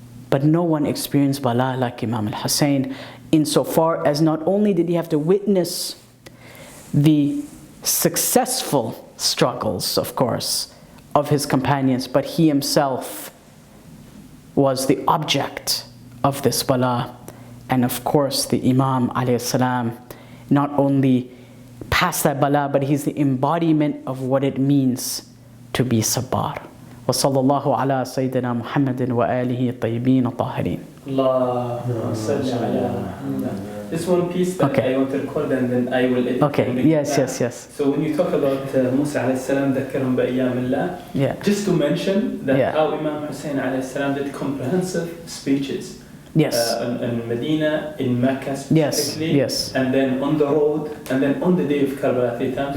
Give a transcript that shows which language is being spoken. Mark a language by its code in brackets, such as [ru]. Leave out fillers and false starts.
[en] But no one experienced bala like Imam Hussain, insofar as not only did he have to witness the successful struggles, of course, of his companions, but he himself was the object of this bala. And of course, the Imam alayhi salam not only passed that bala, but he's the embodiment of what it means to be sabbar. [ar] وصلى الله على سيدنا محمد وآله الطيبين الطاهرين. اللهم صل على محمد. [en] This one piece that I want to record and then I will edit. Okay, yes. So when you talk about Musa alayhi salam, [ar] ذكرهم بأيام الله, [en] just to mention that how Imam Hussain alayhi salam did comprehensive speeches. Yes. In Medina, in Mecca specifically, and then on the road, and then on the day of Karbala 3 times.